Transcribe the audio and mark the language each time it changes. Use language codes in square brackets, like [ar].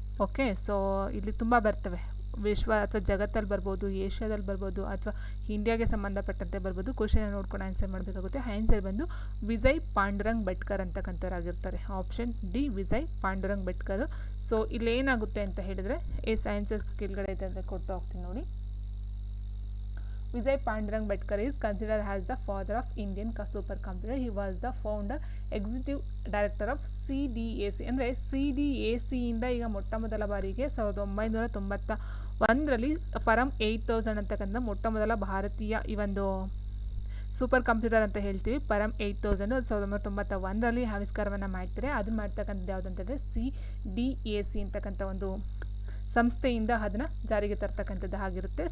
[kn] Okay, so ಇಲ್ಲಿ ತುಂಬ ಬರ್ತವೆ, ವಿಶ್ವ ಅಥವಾ ಜಗತ್ತಲ್ಲಿ ಬರ್ಬೋದು, ಏಷ್ಯಾದಲ್ಲಿ ಬರ್ಬೋದು, ಅಥವಾ ಇಂಡಿಯಾಗೆ ಸಂಬಂಧಪಟ್ಟಂತೆ ಬರ್ಬೋದು. ಕ್ವಶನ್ ನೋಡ್ಕೊಂಡು ಆನ್ಸರ್ ಮಾಡಬೇಕಾಗುತ್ತೆ. ಆನ್ಸರ್ ಬಂದು Vijay Pandurang Bhatkar ಅಂತಕ್ಕಂಥವ್ರಾಗಿರ್ತಾರೆ. Option D Vijay Pandurang Bhatkar. So ಇಲ್ಲಿ ಏನಾಗುತ್ತೆ ಅಂತ ಹೇಳಿದರೆ ಸೈನ್ಸಸ್ ಕೆಳಗಡೆ ಇದೆ ಅಂತ ಕೊಡ್ತಾ ಹೋಗ್ತೀನಿ ನೋಡಿ. [en] Vijay Pandurang Bhatkar is considered as the father of Indian supercomputer. He was the founder, executive director of CDAC. [kn] ಅಂದರೆ CDAC ಇಂದ ಈಗ ಮೊಟ್ಟ ಮೊದಲ ಬಾರಿಗೆ 1991ರಲ್ಲಿ ಪರಮ್ 8000 ಅಂತಕ್ಕಂಥ ಮೊಟ್ಟ ಮೊದಲ ಭಾರತೀಯ ಈ ಒಂದು ಸೂಪರ್ ಕಂಪ್ಯೂಟರ್ ಅಂತ ಹೇಳ್ತೀವಿ. ಪರಮ್ 8000 1991ರಲ್ಲಿ ಆವಿಷ್ಕಾರವನ್ನು ಮಾಡ್ತಾರೆ. ಅದನ್ನು ಮಾಡ್ತಕ್ಕಂಥದ್ದು ಯಾವುದು ಅಂತಂದರೆ CDAC ಅಂತಕ್ಕಂಥ ಒಂದು ಸಂಸ್ಥೆಯಿಂದ ಅದನ್ನು ಜಾರಿಗೆ ತರ್ತಕ್ಕಂಥದ್ದು ಆಗಿರುತ್ತೆ.